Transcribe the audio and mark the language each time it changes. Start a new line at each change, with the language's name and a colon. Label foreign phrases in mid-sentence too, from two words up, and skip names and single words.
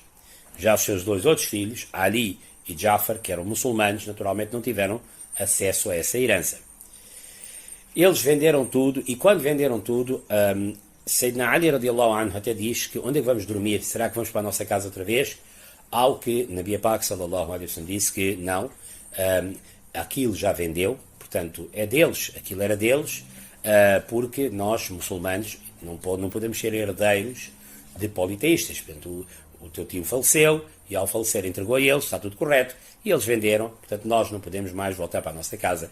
Portuguese: Já os seus 2 outros filhos, Ali e Jafar, que eram muçulmanos, naturalmente não tiveram acesso a essa herança. Eles venderam tudo, e quando venderam tudo, Sayyidina Ali
Arabic: رضي الله عنه
Portuguese: até diz que onde é que vamos dormir? Será que vamos para a nossa casa outra vez? Ao que Nabi Pak
Arabic: صلى الله عليه وسلم
Portuguese: disse que não, aquilo já vendeu, portanto é deles, aquilo era deles, porque nós, muçulmanos, não podemos ser herdeiros de politeístas. Portanto, o teu tio faleceu, e ao falecer entregou a eles, está tudo correto, e eles venderam, portanto nós não podemos mais voltar para a nossa casa.